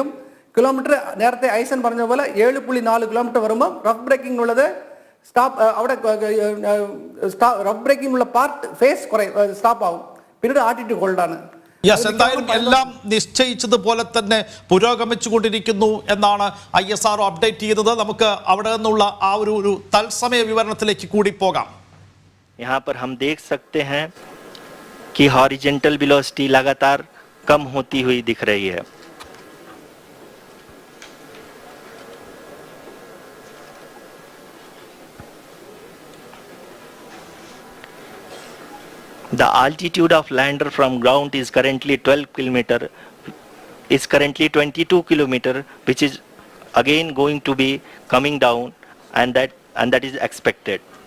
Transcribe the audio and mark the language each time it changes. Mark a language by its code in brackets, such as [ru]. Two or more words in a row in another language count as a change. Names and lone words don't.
[ml] കിലോമീറ്റർ നേരത്തെ ഐസൻ പറഞ്ഞ പോലെ 7.4 കിലോമീറ്റർ വരുമ്പോൾ [en] rough braking [ml] ഉള്ളത് അവിടെ [en] rough braking [ml] ഉള്ള [en] part phase stop [ml] ആവും. പിന്നീട് [en] altitude holdആണ്. [ml] എന്തായാലും എല്ലാം നിശ്ചയിച്ചതുപോലെ തന്നെ പുരോഗമിച്ചുകൊണ്ടിരിക്കുന്നു എന്നാണ് ISRO അപ്ഡേറ്റ് ചെയ്തത്. നമുക്ക് അവിടെ നിന്നുള്ള ആ ഒരു തത്സമയ വിവരണത്തിലേക്ക് കൂടി പോകാം. [hi] यहाँ पर हम देख सकते हैं कि [en] horizontal velocity [hi] लगातार कम होती हुई दिख रही है. [en] The altitude of lander from ground is currently 22 kilometer, which is again going to be coming down, and that is expected.